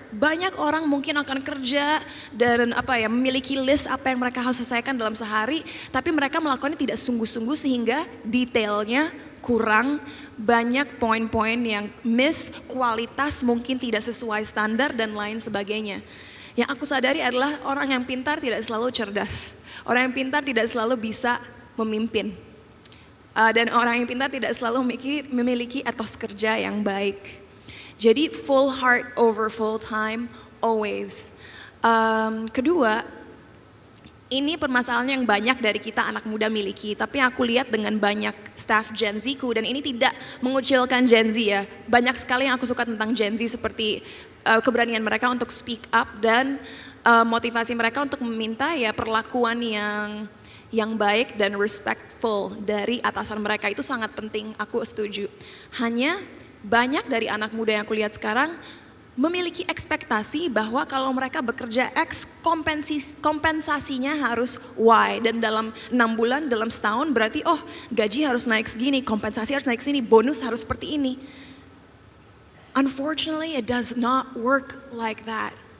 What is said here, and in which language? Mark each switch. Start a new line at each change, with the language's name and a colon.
Indonesian: Banyak orang mungkin akan kerja dan memiliki list apa yang mereka harus selesaikan dalam sehari, tapi mereka melakukannya tidak sungguh-sungguh sehingga detailnya kurang, banyak poin-poin yang miss, kualitas mungkin tidak sesuai standar dan lain sebagainya. Yang aku sadari adalah orang yang pintar tidak selalu cerdas. Orang yang pintar tidak selalu bisa memimpin. Dan orang yang pintar tidak selalu memiliki etos kerja yang baik.
English: Jadi full heart over full time, always.
Indonesian: Kedua, ini permasalahan yang banyak dari kita anak muda miliki, tapi aku lihat dengan banyak staff Gen Z-ku, dan ini tidak mengucilkan Gen Z ya. Banyak sekali yang aku suka tentang Gen Z seperti keberanian mereka untuk
English: speak up
Indonesian: dan motivasi mereka untuk meminta ya perlakuan yang baik dan respectful dari atasan mereka itu sangat penting, aku setuju. Hanya banyak dari anak muda yang aku lihat sekarang memiliki ekspektasi bahwa kalau mereka bekerja X, kompensasinya harus Y. Dan dalam 6 bulan, dalam setahun berarti oh gaji harus naik segini, kompensasi harus naik segini, bonus harus seperti ini.
English: Unfortunately, it does not work like that.